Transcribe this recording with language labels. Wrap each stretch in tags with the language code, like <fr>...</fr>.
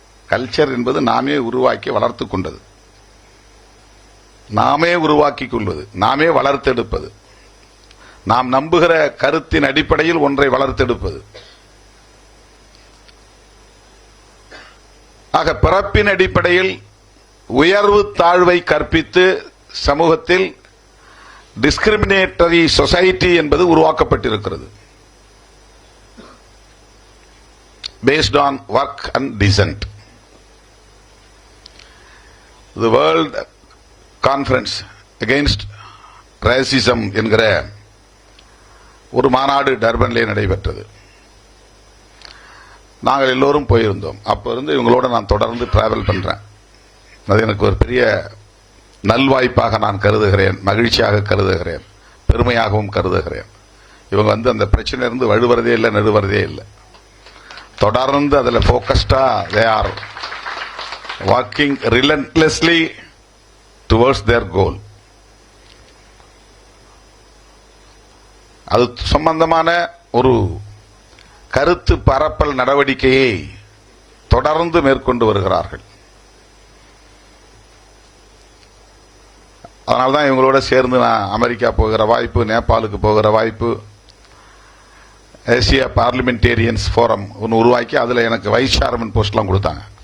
<ta>Culture என்பது நாமே உருவாக்கி வளர்த்து கொண்டது, நாமே உருவாக்கி கொள்வது, நாமே வளர்த்தெடுப்பது, நாம் நம்புகிற கருத்தின் அடிப்படையில் ஒன்றை வளர்த்தெடுப்பது. ஆக பிறப்பின் அடிப்படையில் உயர்வு தாழ்வை கற்பித்து சமூகத்தில் டிஸ்கிரிமினேட்டரி சொசைட்டி என்பது உருவாக்கப்பட்டிருக்கிறது.</ta> <en>based on work and dissent.</en> <ta>The World Conference Against Racism என்கிற ஒரு மாநாடு டர்பனிலே நடைபெற்றது. நாங்கள் எல்லோரும் போயிருந்தோம். அப்போ இருந்து இவங்களோட நான் தொடர்ந்து டிராவல் பண்றேன். அது எனக்கு ஒரு பெரிய நல்வாய்ப்பாக நான் கருதுகிறேன், மகிழ்ச்சியாக கருதுகிறேன், பெருமையாகவும் கருதுகிறேன். இவங்க வந்து அந்த பிரச்சனையிலிருந்து வழுவறதே இல்லை, நடுவறதே இல்லை. தொடர்ந்து அதில் ஃபோக்கஸ்டா</ta> <en>they are working relentlessly towards their goal.</en> <ta>அது சம்பந்தமான ஒரு கருத்து பரப்பல் நடவடிக்கையை தொடர்ந்து மேற்கொண்டு வருகிறார்கள். அதனால்தான் இவங்களோட சேர்ந்து நான் அமெரிக்கா போகிற வாய்ப்பு, நேபாளுக்கு போகிற வாய்ப்பு, ஏசியா பார்லிமெண்டேரியன்ஸ் ஃபோரம் ஒன்று உருவாக்கி அதில் எனக்கு வைஸ் சேர்மன் போஸ்ட்லாம் கொடுத்தாங்க.</ta>